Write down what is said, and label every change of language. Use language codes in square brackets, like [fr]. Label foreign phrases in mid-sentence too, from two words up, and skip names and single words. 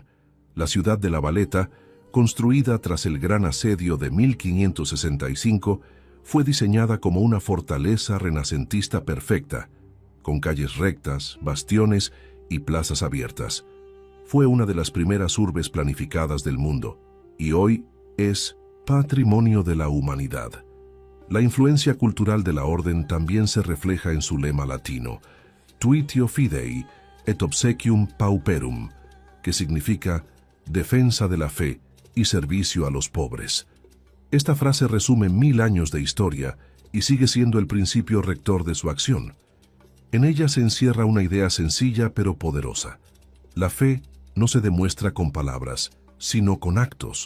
[es] La ciudad de La Valeta, construida tras el gran asedio de 1565, fue diseñada como una fortaleza renacentista perfecta, con calles rectas, bastiones y plazas abiertas. Fue una de las primeras urbes planificadas del mundo, y hoy es patrimonio de la humanidad. La influencia cultural de la Orden también se refleja en su lema latino, [la] Tuitio Fidei et obsequium pauperum, [es] que significa defensa de la fe y servicio a los pobres. Esta frase resume 1000 años de historia y sigue siendo el principio rector de su acción. En ella se encierra una idea sencilla pero poderosa. La fe no se demuestra con palabras, sino con actos.